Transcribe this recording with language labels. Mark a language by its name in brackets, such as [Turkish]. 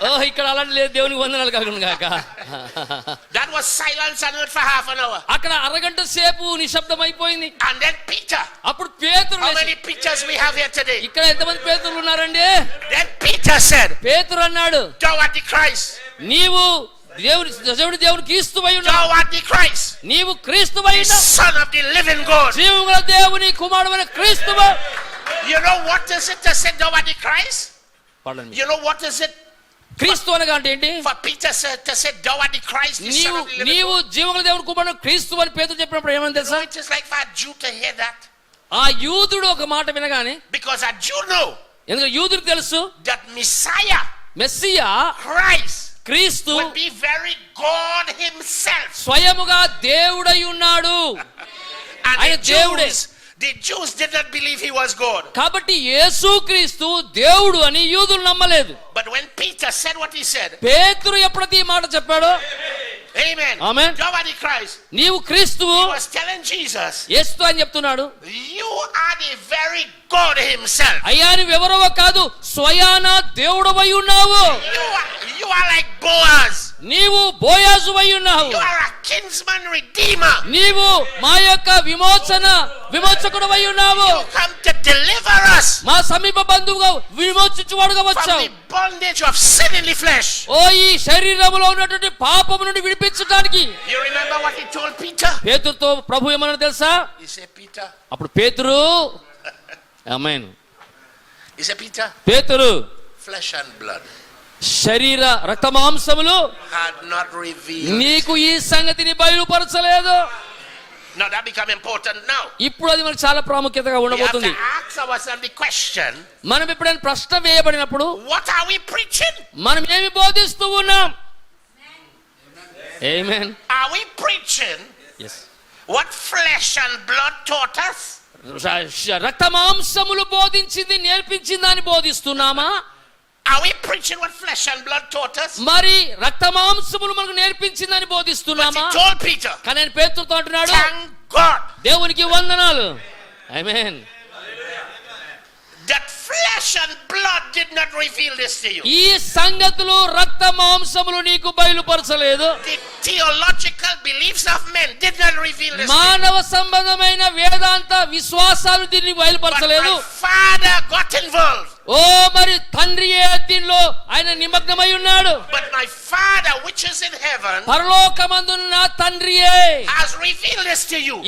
[Telugu] ఇక్కడ అలాంటి లేదు, దేవునికి వందనాలు కలుగును గాక. [English] That was silence on earth for half an hour. [Telugu] అక్కడ అరగంట సేపు నిశ్శబ్దం అయిపోయింది. [English] And then Peter. [Telugu] అప్పుడు పేతురు [English] How [Telugu] లేచి, [English] many Peters we have here today? [Telugu] ఇక్కడ ఎంతమంది పేతురులు ఉన్నారండి? [English] Then Peter said, [Telugu] పేతురు అన్నాడు, [English] thou art the Christ. [Telugu] నీవు దేవుని క్రీస్తువై ఉన్నావు, [English] Thou art the Christ, [Telugu] నీవు క్రీస్తువై [English] the [Telugu] ఉన్నావు, [English] Son of the living God. [Telugu] జీవముగల దేవుని కుమారుడైన క్రీస్తువు. [English] You know what is it to say thou art the Christ? [Telugu] పడండి. [English] You know what is it [Telugu] క్రీస్తు అనగా అంటే ఏంటి? [English] for Peter to say thou art the Christ, the Son of the living God? [Telugu] జీవముగల దేవుని కుమారుడు క్రీస్తు అని పేతురు చెప్పినప్పుడు ఏమని [English] You [Telugu] తెలుసా? [English] know, it is like for a Jew to hear that. [Telugu] ఆ యూదుడు ఒక మాట వినగానే, [English] Because a Jew know [Telugu] ఎందుకంటే యూదుడికి తెలుసు [English] that Messiah, [Telugu] మెస్సియా [English] Christ, [Telugu] క్రీస్తు [English] would be very God himself. [Telugu] స్వయముగా దేవుడై ఉన్నాడు. [English] And [Telugu] ఆయన దేవుడే. [English] the Jews did not believe he was God. [Telugu] కాబట్టి యేసు క్రీస్తు దేవుడు అని యూదులు నమ్మలేదు. [English] But when Peter said what he said, [Telugu] పేతురు ఎప్పుడైతే ఈ మాట చెప్పాడో, [English] amen, Amen. thou art the Christ, [Telugu] నీవు క్రీస్తువు, [English] he was telling Jesus, [Telugu] యేసు అని చెప్తున్నాడు, [English] you are the very God himself. [Telugu] అయ్యా నువ్వెవరో కాదు, స్వయాన దేవుడవై ఉన్నావు. [English] You are like Boaz. [Telugu] నీవు బోయాజువై ఉన్నావు. [English] You are a kinsman redeemer. [Telugu] నీవు మా యొక్క విమోచకుడవై ఉన్నావు. [English] You come to deliver us [Telugu] మా సమీప బంధువుగా విమోచించువాడుగా [English] from [Telugu] వచ్చావు. [English] the bondage of sin in the flesh. [Telugu] ఓ ఈ శరీరములో ఉన్నటువంటి పాపము నుండి విడిపించడానికి. [English] You remember what he told Peter? [Telugu] పేతురుతో ప్రభు ఏమన్నా తెలుసా? [English] He said, Peter. [Telugu] అప్పుడు పేతురు, ఆమేన్, [English] He said, Peter, [Telugu] పేతురు, [English] flesh and blood [Telugu] శరీర రక్తమాంసములు [English] had not revealed. [Telugu] నీకు ఈ సంగతిని బయలుపరచలేదు. [English] Now that become important now. [Telugu] ఇప్పుడు అది మనకు చాలా ప్రాముఖ్యతగా [English] We have [Telugu] ఉండబోతుంది. [English] to ask ourselves the question, [Telugu] మనం ఎప్పుడైనా ప్రశ్న వేయబడినప్పుడు [English] what are we preaching? [Telugu] మనం ఏమి బోధిస్తూ ఉన్నాం? ఆమేన్. [English] Are we preaching yes. what flesh and blood taught us? [Telugu] రక్తమాంసములు బోధించింది నేర్పించింది అని బోధిస్తున్నామా? [English] Are we preaching what flesh and blood taught us? [Telugu] మరి రక్తమాంసములు మనకు నేర్పించిందని [English] But [Telugu] బోధిస్తున్నామా? [English] he told Peter, [Telugu] కానీ ఆయన పేతురుతో అంటున్నాడు, [English] thank God [Telugu] దేవునికి వందనాలు, ఆమేన్, [English] that flesh and blood did not reveal this to you. [Telugu] ఈ సంగతులు రక్తమాంసములు నీకు బయలుపరచలేదు. [English] The theological beliefs of men did not reveal this to you. [Telugu] మానవ సంబంధమైన వేదాంత విశ్వాసాలు దీన్ని [English] But [Telugu] బయలుపరచలేదు. [English] my Father got involved. [Telugu] ఓ మరి తండ్రి దీనిలో ఆయన నిమగ్నమై ఉన్నాడు. [English] But my Father which is in heaven [Telugu] పరలోకమందున్న నా తండ్రియే [English] has revealed this to you.